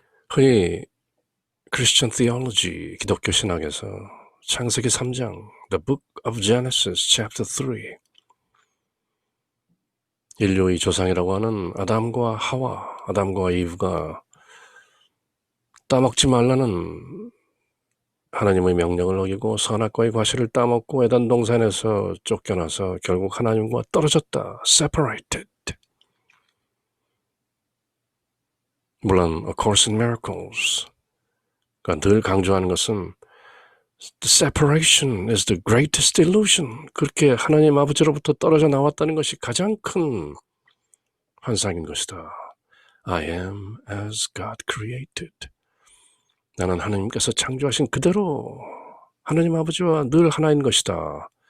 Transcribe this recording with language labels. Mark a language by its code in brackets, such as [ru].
[ko] 흔히 Christian theology, 기독교 신학에서 창세기 3장, [en] the book of Genesis chapter 3, [ko] 인류의 조상이라고 하는 아담과 하와, 아담과 이브가 따먹지 말라는 하나님의 명령을 어기고 선악과의 과실을 따먹고 에덴 동산에서 쫓겨나서 결국 하나님과 떨어졌다. [en] separated. [ko] 물론 [en] A Course in Miracles, [ko] 그러니까 늘 강조하는 것은 [en] the separation is the greatest illusion. [ko] 그렇게 하나님 아버지로부터 떨어져 나왔다는 것이 가장 큰 환상인 것이다. [en] I am as God created. [ko] 나는 하나님께서 창조하신 그대로 하나님 아버지와 늘 하나인 것이다.